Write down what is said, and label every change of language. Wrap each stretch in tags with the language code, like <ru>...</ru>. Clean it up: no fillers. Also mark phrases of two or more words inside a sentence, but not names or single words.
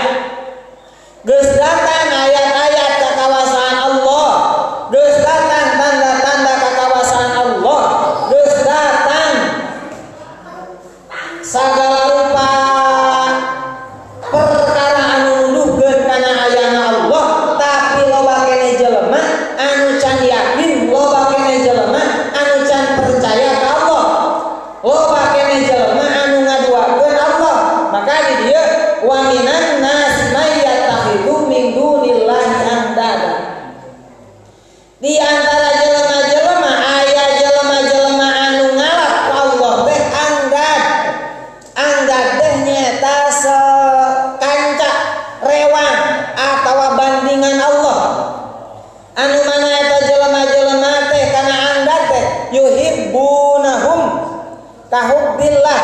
<su>Geus datang ayat-ayat kakawasan Allah, geus datang tanda-tanda kakawasan Allah, geus datang sagala rupa perkara anu nuduhkeun kana ayana Allah, tapi loba keneh jelema anu can yakin, loba keneh jelema anu can percaya ka Allah, loba keneh jelema anu ngaduakeun Allah. Maka di dieu</su> <ar>wa minan nas may yattakhidhu min dunillahi andada.</ar> <su>Di antara jelema-jelema aya jelema-jelema anu ngalap ka Allah teh andad. Andad teh nyata sekanca rewang atawa bandingan Allah. Anu mana eta jelema-jelema teh kana andad teh</su> <ar>yuhibbunahum kahubbillah.</ar>